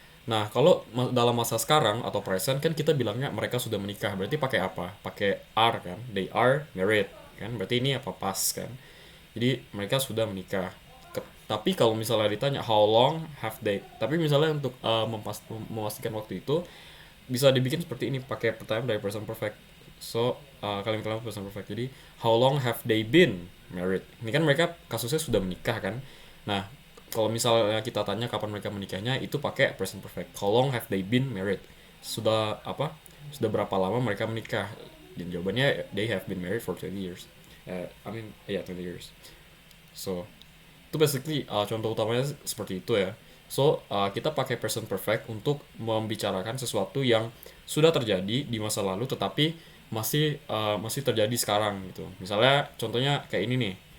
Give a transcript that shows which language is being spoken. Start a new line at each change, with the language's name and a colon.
Indonesian: Nah, kalau dalam masa sekarang atau present kan kita bilangnya mereka sudah menikah. Berarti pakai apa? Pakai are kan?
English: They are married
Indonesian: kan? Berarti ini apa past kan? Jadi mereka sudah menikah. Tapi kalau misalnya ditanya
English: how long have they?
Indonesian: Tapi misalnya untuk memastikan waktu itu bisa dibikin seperti ini pakai pertanyaan dari present perfect. So kalimat-kalimat present perfect. Jadi
English: how long have they been married?
Indonesian: Ini kan mereka kasusnya sudah menikah kan? Nah, kalau misalnya kita tanya kapan mereka menikahnya itu pakai present perfect.
English: How long have they been married?
Indonesian: Sudah apa? Sudah berapa lama mereka menikah? Dan jawabannya
English: they have been married for 20 years. Yeah, 20 years.
Indonesian: So itu basically contoh utamanya seperti itu ya. So kita pakai present perfect untuk membicarakan sesuatu yang sudah terjadi di masa lalu tetapi masih terjadi sekarang gitu. Misalnya contohnya kayak ini nih.